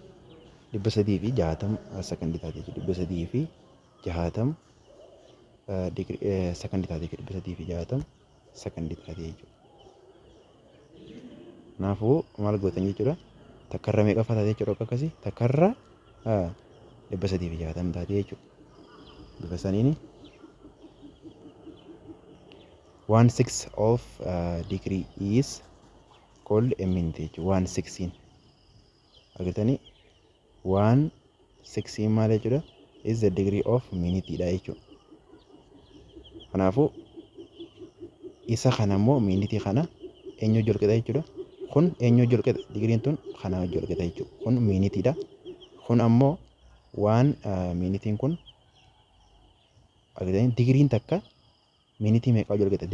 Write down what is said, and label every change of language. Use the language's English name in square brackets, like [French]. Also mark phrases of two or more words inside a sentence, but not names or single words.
[Oromo] 360 sakandii taate jechuudha. 360 sakandii taate jechuudha. 360 sakandii taate jechuudha. Kanaafuu maal gootan jechuudha. Takkarra meeqa taate jechuudha akkasii. Takkarra 360 taate jechuudha. Bifa saniini [English] 1/6 of degree is called a minute jechuudha. [Oromo] 1/16 agartanii 1/16 maal jechuudha. [English] Is the degree of minute [Oromo] dha jechuudha. Kanaafuu isa kana immoo minute kana eenyu wajjin wal qixa jechuudha. Kun eenyu wajjin wal qixa degreein tun kana wajjin wal qixa jechuudha. Kun minute dha. Kun ammoo minitiin kun agartanii degreein takka minitii meeqa wajjin wal qixa.